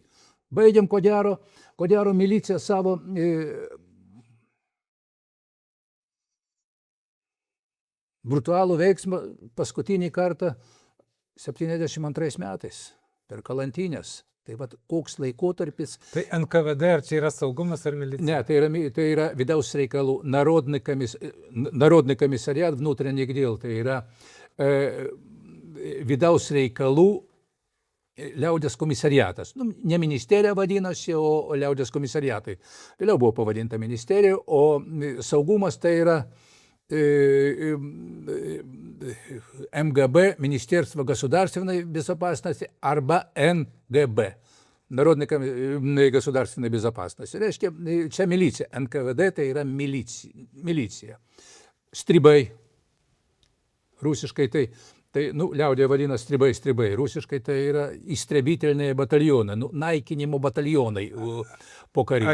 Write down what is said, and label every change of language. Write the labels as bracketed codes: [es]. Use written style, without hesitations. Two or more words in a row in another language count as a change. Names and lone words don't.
[lt] Baigiam, ko gero milicija savo brutalų veiksmą paskutinį kartą 72 metais per Kalantines. Tai vat koks laikotarpis. Tai NKVD, ar čia yra saugumas ar milicija? Ne, tai yra vidaus reikalų, [ru] Народный комиссариат, внутренних дел, [lt] tai yra vidaus reikalų liaudės komisariatas. Ne ministerija vadinasi, o liaudės komisariatai. Vėliau buvo pavadinta ministerija, o saugumas tai yra МГБ, [ru] Министерство государственной безопасности, [lt] arba НГБ, [ru] Народной государственной безопасности. [lt] Reiškia, čia milicija. NKVD tai yra milicija. Stribai, rusiškai tai Tai, liaudėje vadina stribai, rusiškai tai yra įstrebitelniai batalionai, naikinimo batalionai pokariniai.